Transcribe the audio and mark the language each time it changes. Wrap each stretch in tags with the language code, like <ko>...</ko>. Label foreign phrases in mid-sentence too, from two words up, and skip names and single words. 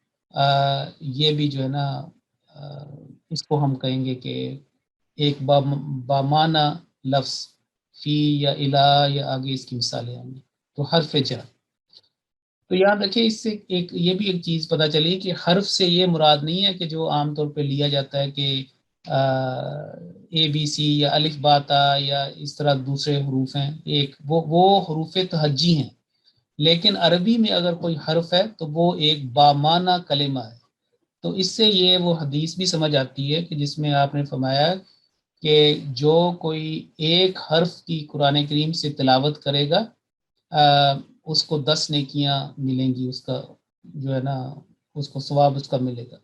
<ur>یہ بھی جو ہے نا اس کو ہم کہیں گے کہ ایک بامانہ لفظ فی یا الہ یا آگے اس کی مثالیں ہوں گی، تو حرف جر۔ تو یاد رکھیں اس سے ایک یہ بھی ایک چیز پتہ چلی کہ حرف سے یہ مراد نہیں ہے کہ جو عام طور پہ لیا جاتا ہے کہ اے بی سی یا الف با تا یا اس طرح دوسرے حروف ہیں، ایک وہ حروف تہجی ہیں، لیکن عربی میں اگر کوئی حرف ہے تو وہ ایک بامانہ کلمہ ہے، تو اس سے یہ وہ حدیث بھی سمجھ آتی ہے کہ جس میں آپ نے فرمایا کہ جو کوئی ایک حرف کی قرآن کریم سے تلاوت کرے گا اس کو 10 نیکیاں ملیں گی، اس کا جو ہے نا اس کو ثواب اس کا ملے گا۔</ur>